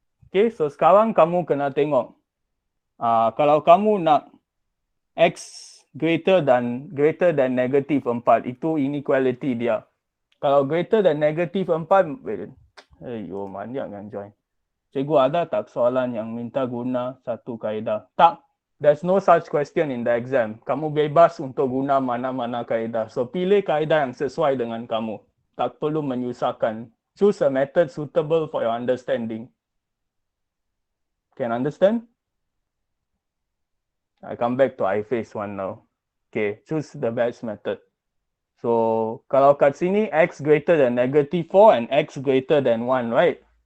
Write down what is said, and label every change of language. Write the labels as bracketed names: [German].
[Malay] Okay, so sekarang kamu kena tengok. Kalau kamu nak x [English] greater than negatif 4, [Malay] itu inequality dia. Kalau greater than negatif 4, ayo manjak kan join. Cikgu ada tak soalan yang minta guna satu kaedah? Tak. [English] There's no such question in the exam. [Malay] Kamu bebas untuk guna mana-mana kaedah. So pilih kaedah yang sesuai dengan kamu. Tak perlu menyusahkan. [English] Choose a method suitable for your understanding. Can understand? I come back to I face one now. Okay, choose the best method. So [Malay] kalau kat sini [English] x greater than negative 4 and x greater than 1, right?